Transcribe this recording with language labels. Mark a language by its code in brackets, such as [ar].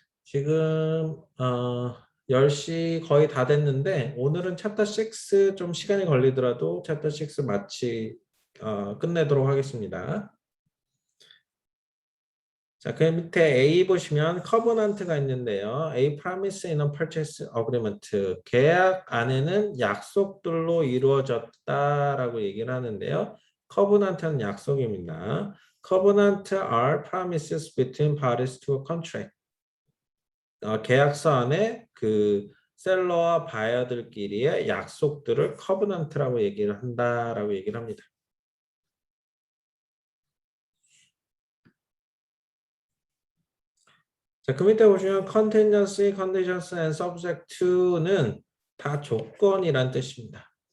[ko] 지금 10시 거의 다 됐는데 오늘은 챕터 6 좀 시간이 걸리더라도 챕터 6 끝내도록 하겠습니다. 자, 그 밑에 A 보시면 커버넌트가 있는데요. [en] A promise in a purchase agreement. [ko] 계약 안에는 약속들로 이루어졌다라고 얘기를 하는데요. 커버넌트는 약속입니다. [en] Covenant are promises between parties to a contract. [ko] 계약서 안에 그 셀러와 바이어들끼리의 약속들을 커버넌트라고 얘기를 한다라고 얘기를 합니다. 자, 그 밑에 보시면 [en] contingency, conditions and subject to [ko] 는 다 조건이란 뜻입니다.